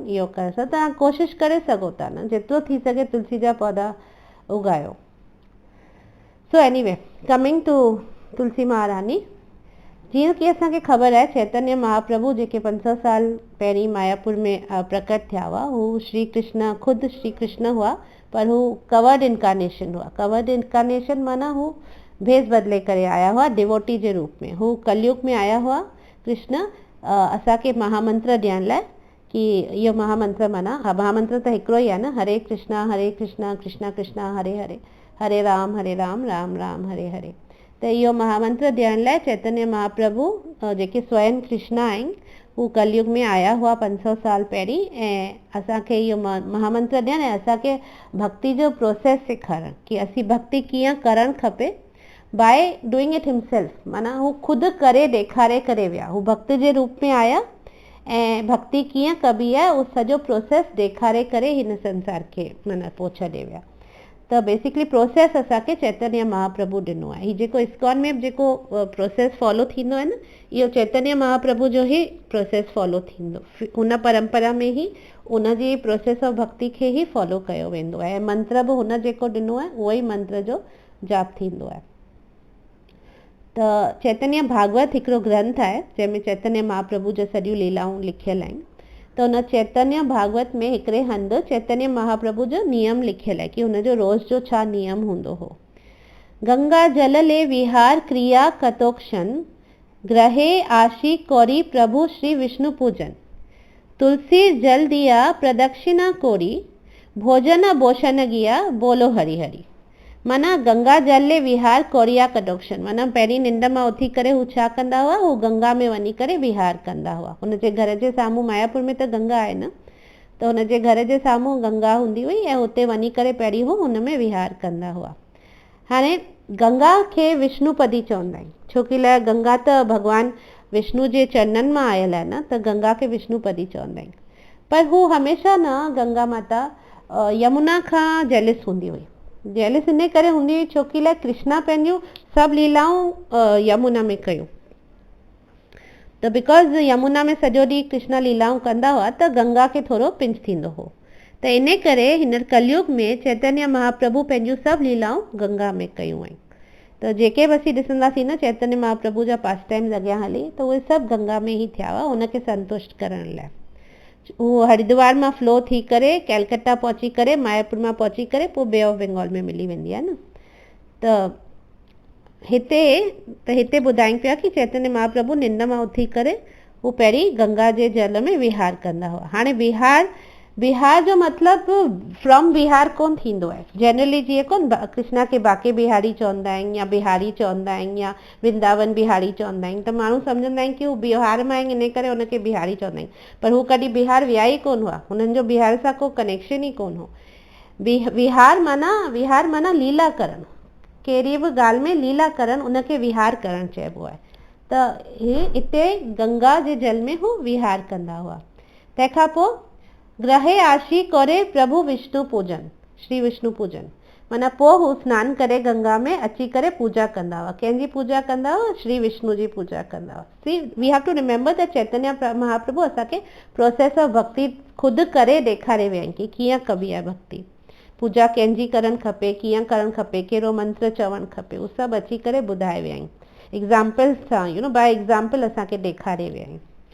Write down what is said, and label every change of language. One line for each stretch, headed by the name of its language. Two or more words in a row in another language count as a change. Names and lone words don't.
Sindhi: इहो करे सघो तव्हां, कोशिशि करे सघो था न, जेतिरो थी सघे तुलसी जा पौधा उगायो।
English: So anyway, coming to Tulsi Maharani,
Sindhi: जीअं कि असांखे ख़बर आहे चैतन्य महाप्रभु जेके 500 साल पहिरीं मायापुर में प्रकट थिया हुआ, हू श्री कृष्ण, ख़ुदि श्री कृष्ण हुआ, पर हू
English: covered incarnation
Sindhi: हुआ।
English: covered incarnation
Sindhi: माना हू भेस बदिले करे आया हुआ डिवोटी जे रूप में। हू कलयुग में आया हुआ कृष्ण असांखे महामंत्र ॾियण लाइ, कि इहो महामंत्र माना महामंत्र त हिकिड़ो ई आहे न, हरे कृष्णा कृष्णा कृष्णा हरे हरे, हरे राम राम राम हरे हरे। त इहो महामंत्र ॾियण लाइ चैतन्य महाप्रभु जेके स्वयं कृष्ण आहिनि हू कलयुग में आया हुआ 500 साल पहिरीं, ऐं असांखे इहो महामंत्र ॾियणु ऐं असांखे भक्ति जो प्रोसेस सेखारणु कि असीं भक्ति कीअं करणु खपे
English: by doing it himself.
Sindhi: माना हू ख़ुदि करे ॾेखारे करे विया, हू भक्त जे रूप में आया ऐं भक्ति कीअं कबी आहे उहो सॼो प्रोसेस ॾेखारे करे हिन संसार खे माना पोइ छॾे विया। त बेसिकली प्रोसेस असांखे चैतन्य महाप्रभु ॾिनो आहे। हीउ जेको इस्कॉन में जेको प्रोसेस फॉलो थींदो आहे न, इहो चैतन्य महाप्रभु जो ई प्रोसेस फॉलो थींदो, उन परंपरा में ई उन जी
English: process of
Sindhi: भक्ति खे ई फॉलो कयो वेंदो आहे। ऐं मंत्र बि हुन जेको ॾिनो आहे उहो ई मंत्र जो जाप थींदो आहे। त चैतन्य भागवत हिकिड़ो ग्रंथ आहे जंहिंमें चैतन्य महाप्रभु जो सॼियूं लीलाऊं लिखियल आहिनि। त उन चैतन्य भागवत में हिकिड़े हंधि चैतन्य महाप्रभु जो नियम लिखियल आहे कि हुनजो रोज़ जो छा नियम हूंदो हो।
Bangla: গঙ্গা জল লে বিহার ক্রিয়া কতক্ষণ, গৃহে আসি করি প্রভু শ্রী বিষ্ণু পূজন। তুলসী জল দিয়া প্রদক্ষিণা করি, ভোজন ভোষণ গিয়া বলো হরি হরি।
Sindhi: माना
Bangla: গঙ্গা জল লে বিহার করিয়া কতক্ষণ,
Sindhi: माना पहिरीं निंड मां उथी करे हू छा कंदा हुआ, हू गंगा में वञी करे विहार कंदा हुआ। हुनजे घर जे साम्हूं, मायापुर में त गंगा आहे न, त हुनजे घर जे साम्हूं गंगा हूंदी हुई ऐं हुते वञी करे पहिरीं हू हुन में विहार कंदा हुआ। हाणे गंगा खे विष्णुपदी चवंदा आहिनि, छोकी लाइ गंगा त भॻवान विष्णु जे चरणनि मां आयल आहे न, त गंगा खे विष्णुपदी चवंदा आहिनि। पर हू हमेशह न गंगा माता यमुना खां जेलिस हूंदी हुई। जेलिस इन करे हूंदी हुई छोकी लाइ कृष्णा पंहिंजूं सभु लीलाऊं यमुना में कयूं, त बिकॉज़ यमुना में सॼो ॾींहुं कृष्ण लीलाऊं कंदा हुआ त गंगा खे थोरो पिंच थींदो हो, त इन करे हींअर कलयुग में चैतन्य महाप्रभु पंहिंजूं सभु लीलाऊं गंगा में कयूं आहिनि। त जेके बि असीं ॾिसंदासीं न चैतन्य महाप्रभु जा
English: pass times
Sindhi: अॻियां हली, त उहे सभु गंगा में ई थिया हुआ हुनखे संतुष्ट करण लाइ। उहो हरिद्वार मां फ्लो थी करे कैलकटा पहुची करे मायापुर मां पहुची करे पोइ बे ऑफ बंगाल में मिली वेंदी आहे न। त हिते ॿुधाइनि पिया कि चैतन्य महाप्रभु निंड मां उथी करे हू पहिरीं गंगा जे जल में विहार कंदा हुआ। हाणे विहार जो मतिलबु फ्रॉम विहार कोन थींदो आहे। जनरली जीअं कोन कृष्णा खे बाके बिहारी चवंदा आहिनि या बिहारी चवंदा आहिनि या वृंदावन बिहारी चवंदा आहिनि, त माण्हू सम्झंदा आहिनि कि हू बिहार मां आहिनि इन करे हुनखे बिहारी चवंदा आहिनि, पर हू कॾहिं बिहार विया ई कोन हुआ, हुननि जो बिहार सां को कनेक्शन ई कोन हो। विहार माना लीला करणु, कहिड़ी बि ॻाल्हि में लीला करणु, उनखे विहार करणु चइबो आहे। त हिते गंगा जे जल में हू विहार कंदा हुआ। तंहिंखां पोइ
Bangla: গৃহে আসি করে প্রভু বিষ্ণু পূজন, শ্রী বিষ্ণু পূজন,
Sindhi: माना पोइ हू सनानु करे गंगा में अची करे पूजा कंदा हुआ। कंहिंजी पूजा कंदा हुआ? श्री विष्णु जी पूजा कंदा हुआ।
English: See we have to remember the
Sindhi: चैतन्य महाप्रभु असांखे
English: process of
Sindhi: भक्ति ख़ुदि करे ॾेखारे विया आहिनि कि कीअं कबी आहे भक्ति, पूजा कंहिंजी करणु खपे, कीअं करणु खपे, कहिड़ो मंत्र चवणु खपे, उहो सभु अची करे ॿुधाए विया आहिनि एग्ज़ाम्पल्स सां,
English: by example
Sindhi: असांखे ॾेखारे विया आहिनि।